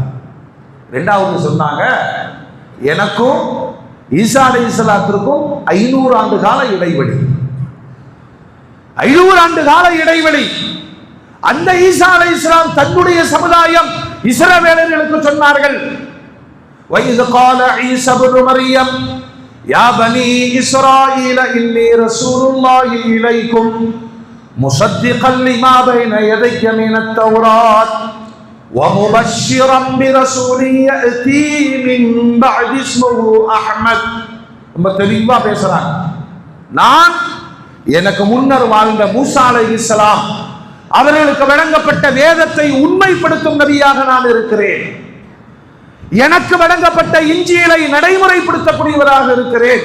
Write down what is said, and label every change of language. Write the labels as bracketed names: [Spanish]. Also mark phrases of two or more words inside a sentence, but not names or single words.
[Tamil] இரண்டாவது சொன்னாங்க, எனக்கும் ஈசா அலைஹிஸ்ஸலாத்திற்கும் 500 ஆண்டு கால இடைவெளி. 500 ஆண்டு கால இடைவெளி. அந்த ஈசா அலைஹிஸ்ஸலாம் தன்னுடைய சமுதாயம் இஸ்ரவேலர்களுக்கு சொன்னார்கள், [Arabic] وَإِذْ قَالَ عِيسَى ابْنُ مَرْيَمَ يَا بَنِي إِسْرَائِيلَ إِنِّي رَسُولُ اللَّهِ إِلَيْكُمْ مُصَدِّقًا لِمَا بَيْنَ يَدَيَّ مِنَ التَّوْرَاةِ وَمُبَشِّرًا بِرَسُولٍ يَأْتِي مِنْ بَعْدِي اسْمُهُ أَحْمَدُ. [Tamil] ரொம்ப தெளிவா பேசுறாங்க. நான் எனக்கு முன்னர் வாழ்ந்த மூசா அலைஹிஸ்ஸலாம் அவர்களுக்கு வழங்கப்பட்ட வேதத்தை உண்மைப்படுத்தும் நபியாக நான் இருக்கிறேன். எனக்கு வழங்கப்பட்ட இன்ஜீலை நடைமுறைப்படுத்தக்கூடியவராக இருக்கிறேன்.